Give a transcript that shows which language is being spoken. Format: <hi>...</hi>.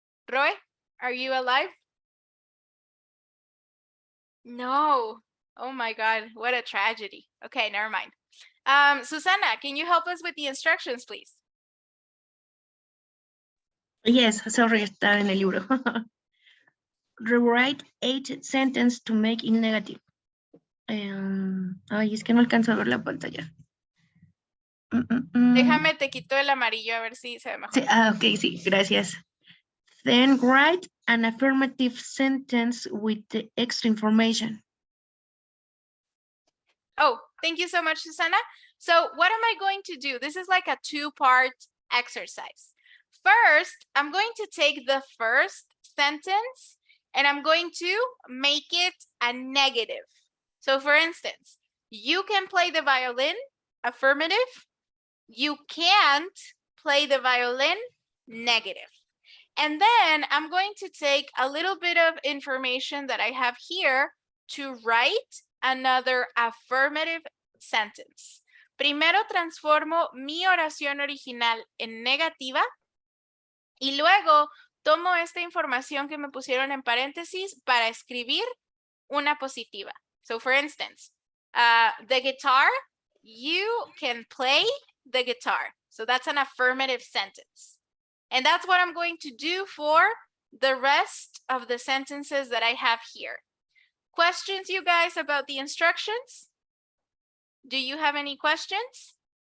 <en>Roy, are you alive? No. Oh my God, what a tragedy. Okay, never mind. Susana, can you help us with the instructions, please? Yes, sorry,</en> <es>está en el libro.</es> <en>Rewrite each sentence to make it negative.</en> <es>Ay, es que no alcanzo a ver la pantalla. Déjame, te quito el amarillo a ver si se ve mejor. Sí, ok, sí, gracias.</es> <en>Then write an affirmative sentence with the extra information. Oh, thank you so much, Susana. So what am I going to do? This is like a two-part exercise. First, I'm going to take the first sentence and I'm going to make it a negative. So for instance, you can play the violin, affirmative. You can't play the violin, negative. And then I'm going to take a little bit of information that I have here to write another affirmative sentence.</en> <es>Primero transformo mi oración original en negativa y luego tomo esta información que me pusieron en paréntesis para escribir una positiva.</es> <en>So for instance, the guitar, you can play the guitar. So that's an affirmative sentence. And that's what I'm going to do for the rest of the sentences that I have here. Questions, you guys, about the instructions? Do you have any questions?</en>